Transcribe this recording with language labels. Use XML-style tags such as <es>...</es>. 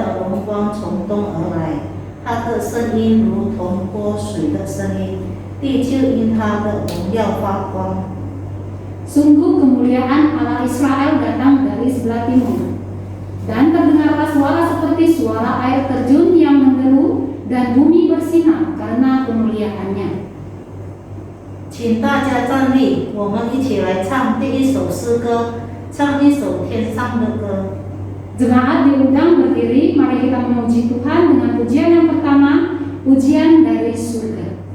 <zh>荣光从东而来，他的声音如同波水的声音，地就因他的荣耀发光。</zh> <id>Sungguh kemuliaan Allah Israel datang dari sebelah timur. Dan terdengarlah suara seperti suara air terjun yang menderu dan bumi bersinar karena kemuliaannya.</id> <zh>请大家站立，我们一起来唱第一首诗歌，唱一首天上的歌。</zh> <id>Jemaat diundang berdiri, mari kita memuji Tuhan dengan pujian yang pertama, pujian dari surga.</id>